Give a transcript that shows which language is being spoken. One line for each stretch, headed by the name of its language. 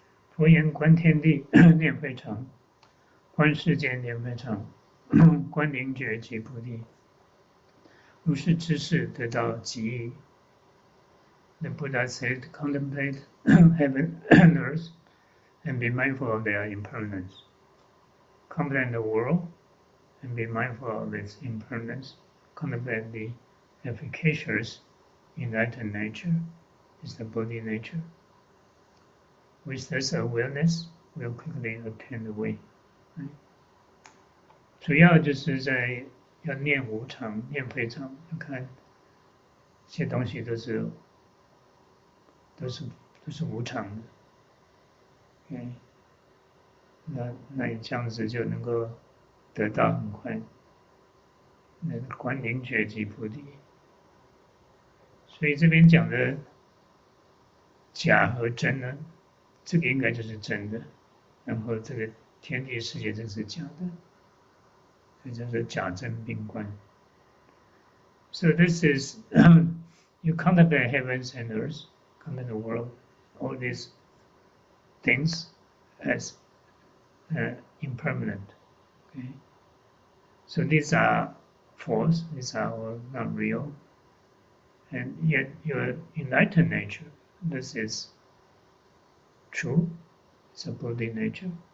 Chinese: 佛言观天地念非常，观世间念非常，观灵觉即菩提。如是知识得到极意。
English: The Buddha said, contemplate heaven and earth and be mindful of their impermanence. Contemplate the world and be mindful of its impermanence. Contemplate the efficacious enlightened nature is the Bodhi nature. With this awareness, we'll quickly attain the way.
Chinese: 主要就是在要念无常、念非常，要看这些东西都是无常的。
English: Okay.
Chinese: 那你这样子就能够得到很快那个观灵觉即菩提。所以这边讲的假和真呢？这个应该就是真的，然后这个天地世界这是假的，所以这是假真并观。
English: So this is you contemplate heavens and earth, contemplate the world, all these things as impermanent. Okay, so these are false, these are all not real, and yet your enlightened nature, this is true, it's a Bodhi nature.